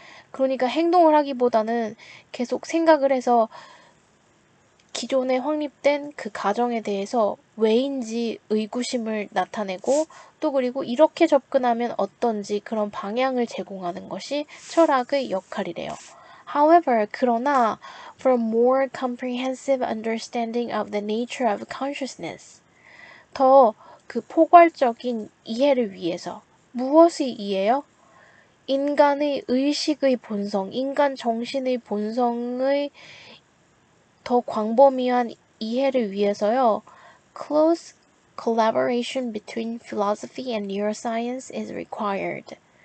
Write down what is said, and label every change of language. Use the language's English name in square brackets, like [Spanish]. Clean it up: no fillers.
[Korean] 그러니까 행동을 하기보다는 계속 생각을 해서 기존에 확립된 그 가정에 대해서 왜인지 의구심을 나타내고 또 그리고 이렇게 접근하면 어떤지 그런 방향을 제공하는 것이 철학의 역할이래요. [English] However, [Korean] 그러나 [English] for more comprehensive understanding of the nature of consciousness, [Korean] 더 그 포괄적인 이해를 위해서 무엇의 이해요? 인간의 의식의 본성, 인간 정신의 본성의 더 광범위한 이해를 위해서요. [English] Close collaboration between philosophy and neuroscience is required.